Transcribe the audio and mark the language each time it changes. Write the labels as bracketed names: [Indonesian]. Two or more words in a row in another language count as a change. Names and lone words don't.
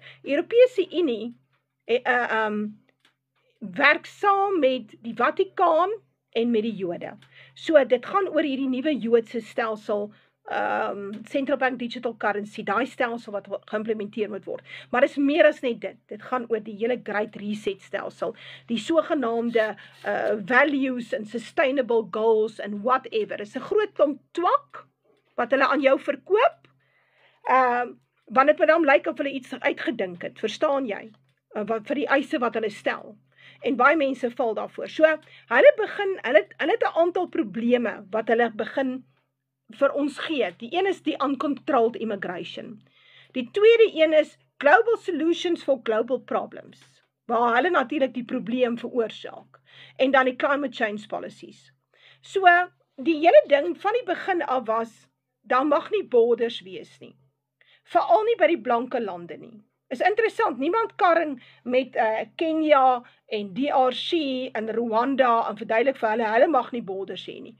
[Afrikaans] Die Europese Unie werk saam met die Vatikaan en met die Jode. So dit gaan oor hierdie nuwe Joodse stelsel, [English] Central Bank Digital Currency, [Afrikaans] daai stelsel wat geïmplementeer moet word. Maar dit is meer as net dit. Dit gaan oor die hele Great Reset stelsel, die sogenaamde [English] values and sustainable goals and whatever. [Afrikaans] Dit is 'n groot klomp twak wat hulle aan jou verkoop, want dit met hom lyk of hulle iets uitgedink het, verstaan jy? Vir die eise wat hulle stel. En baie mense val daarvoor. So, hulle het 'n aantal probleme wat hulle begin vir ons gee. Die een is die [English] uncontrolled immigration. [Afrikaans] Die tweede een is [English] global solutions for global problems, [Afrikaans] waar hulle natuurlik die probleem veroorsaak. En dan die [English] climate change policies. [Afrikaans] So, die hele ding van die begin af was, daar mag nie borders wees nie. Veral nie by die blanke lande nie. Is interessant, niemand karring met Kenia en DRC en Rwanda en verduidelik vir hulle mag nie borders hê nie.